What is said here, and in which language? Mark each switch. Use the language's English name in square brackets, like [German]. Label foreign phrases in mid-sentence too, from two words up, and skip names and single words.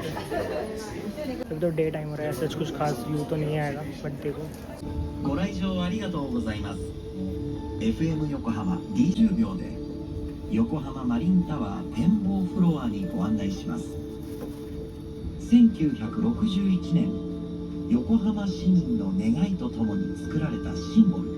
[Hindi] अभी तो [English] day time [Hindi] हो रहा है, ऐसा कुछ खास व्यू तो नहीं आएगा, बट देखो। [Japanese] ご来場ありがとうございます。FM 横浜 D10 秒で横浜マリンタワー展望フロアにご案内します。1961年、横浜市民の願いとともに作られたシンボル。